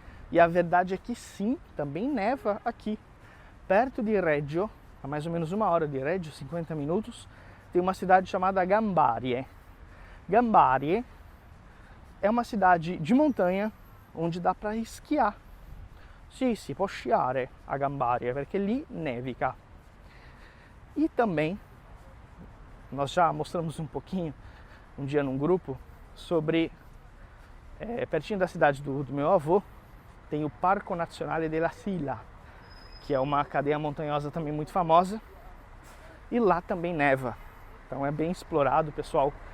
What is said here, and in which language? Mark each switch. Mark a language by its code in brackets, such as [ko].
[pt] E a verdade é que sim, também neva aqui. Perto de Reggio, a mais ou menos 1 hora de Reggio, 50 minutos, tem uma cidade chamada Gambarie. Gambarie é uma cidade de montanha onde dá para esquiar. [it] Sì, si può sciare a Gambarie, perché lì nevica. [pt] E também, nós já mostramos um pouquinho, um dia num grupo, sobre, pertinho da cidade do meu avô, tem o Parco Nazionale della Sila, que é uma cadeia montanhosa também muito famosa, e lá também neva. Então é bem explorado, o pessoal